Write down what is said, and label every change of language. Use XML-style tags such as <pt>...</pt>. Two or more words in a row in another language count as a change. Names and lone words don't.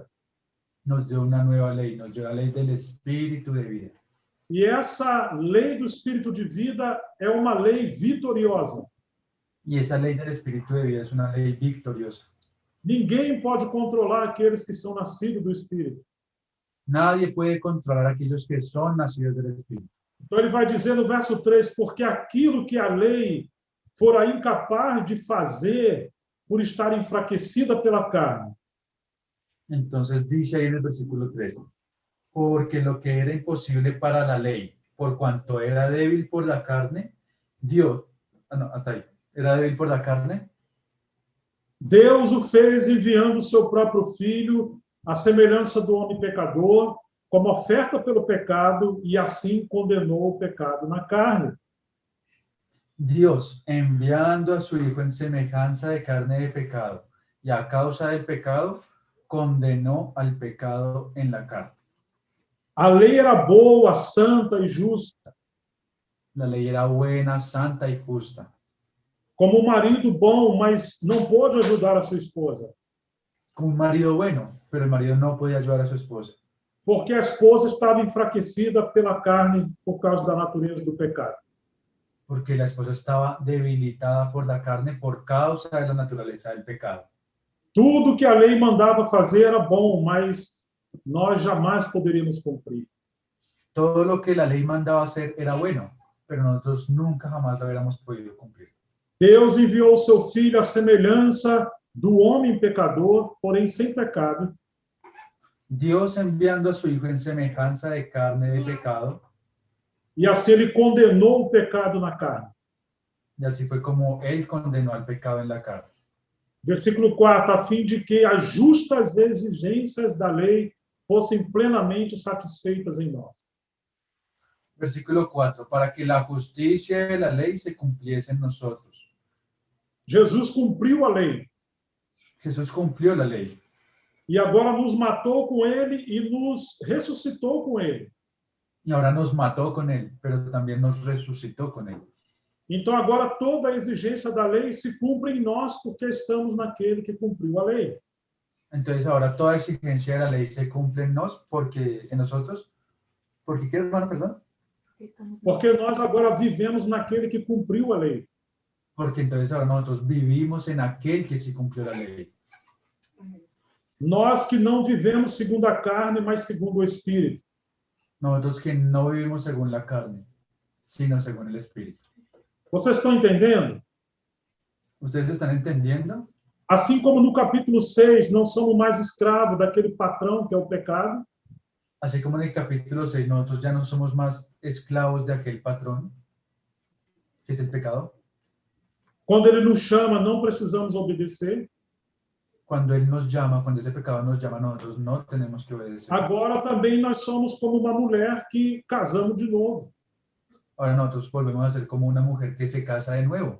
<es>Nos dio una nueva ley, nos dio la ley del Espíritu de vida.</es> <pt>E essa lei do Espírito de vida é uma lei vitoriosa.</pt> <es>Y esa ley del Espíritu de vida es una ley victoriosa.</es> <pt>Ninguém pode controlar aqueles que são nascidos do Espírito.</pt> <es>Nadie puede controlar a aquellos que son nacidos del Espíritu.</es> <pt>Então ele vai dizer no verso 3, porque aquilo que a lei fora incapaz de fazer por estar enfraquecida pela carne,</pt> <es>Entonces dice ahí en el versículo 13, porque lo que era imposible para la ley, por cuanto era débil por la carne, Dios, hasta ahí, era débil por la carne,</es> <pt>Deus o fez enviando o seu próprio Filho, à semelhança do homem pecador, como oferta pelo pecado, e assim condenou o pecado na carne.</pt> <es>Dios, enviando a su Hijo en semejanza de carne de pecado, y a causa del pecado, condenó al pecado en la carne.</es> <pt>A lei era boa, santa e justa,</pt> <es>La ley era buena, santa y justa,</es> <pt>como um marido bom, mas não pôde ajudar a sua esposa,</pt> <es>como un marido bueno, pero el marido no podía ayudar a su esposa,</es> <pt>porque a esposa estava enfraquecida pela carne por causa da natureza do pecado.</pt> <es>porque la esposa estaba debilitada por la carne por causa de la naturaleza del pecado.</es> <pt>Tudo que a lei mandava fazer era bom, mas nós jamais poderíamos cumprir.</pt> <es>Todo lo que la ley mandaba hacer era bueno, pero nosotros nunca jamás lo hubiéramos podido cumplir.</es> <pt>Deus enviou o seu Filho à semelhança do homem pecador, porém sem pecado,</pt> <es>Dios enviando a su Hijo en semejanza de carne de pecado,</es> <pt>E assim ele condenou o pecado na carne.</pt> <es>Y así fue como Él condenó al pecado en la carne.</es> <pt>Versículo 4, a fim de que as justas exigências da lei fossem plenamente satisfeitas em nós.</pt> <es>Versículo 4, para que la justicia de la ley se cumpliese en nosotros.</es> <pt>Jesus cumpriu a lei</pt> <es>Jesús cumplió la ley</es> <pt>e agora nos matou com ele e nos ressuscitou com ele.</pt> <es>y ahora nos mató con Él, pero también nos resucitó con Él.</es> <pt>Então agora toda a exigência da lei se cumpre em nós porque estamos naquele que cumpriu a lei.</pt> <es>Entonces ahora toda exigencia de la ley se cumple en nosotros, porque ¿qué, hermano, perdón?</es> <pt>Porque nós agora vivemos naquele que cumpriu a lei.</pt> <es>Porque entonces ahora nosotros vivimos en aquel que sí cumplió la ley.</es> <pt>Nós que não vivemos segundo a carne, mas segundo o Espírito.</pt> <es>Nosotros que no vivimos según la carne, sino según el Espíritu.</es> <pt>Vocês estão entendendo?</pt> <es>¿Ustedes están entendiendo?</es> <pt>Assim como no capítulo 6, não somos mais escravos daquele patrão que é o pecado,</pt> <es>Así como en el capítulo 6, nosotros ya no somos más esclavos de aquel patrón, que es el pecado.</es> <pt>quando ele nos chama, não precisamos obedecer.</pt> <es>Cuando Él nos llama, cuando ese pecado nos llama, nosotros no tenemos que obedecer.</es> <pt>Agora também nós somos como uma mulher que casamos de novo.</pt> <es>Ahora nosotros volvemos a ser como una mujer que se casa de nuevo.</es>